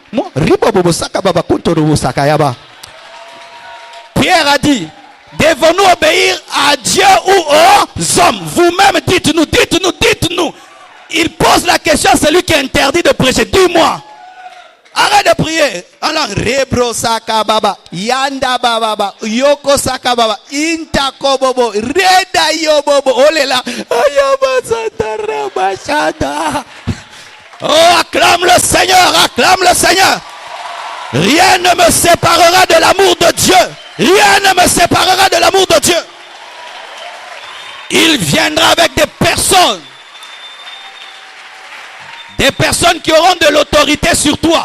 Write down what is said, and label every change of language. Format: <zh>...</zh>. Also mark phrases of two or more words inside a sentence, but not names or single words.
<fr>Pierre a dit, devons-nous obéir à Dieu ou aux hommes? Vous-même, dites-nous, dites-nous, dites-nous. Il pose la question à celui qui est interdit de prêcher. Dis-moi. Arrête de prier. Alors, rebro sakababa, yanda baba, yoko sakababa, intako bobo, reda yobobo, olela, oh, acclame le Seigneur, acclame le Seigneur. Rien ne me séparera de l'amour de Dieu. Rien ne me séparera de l'amour de Dieu. Il viendra avec des personnes qui auront de l'autorité sur toi.</fr>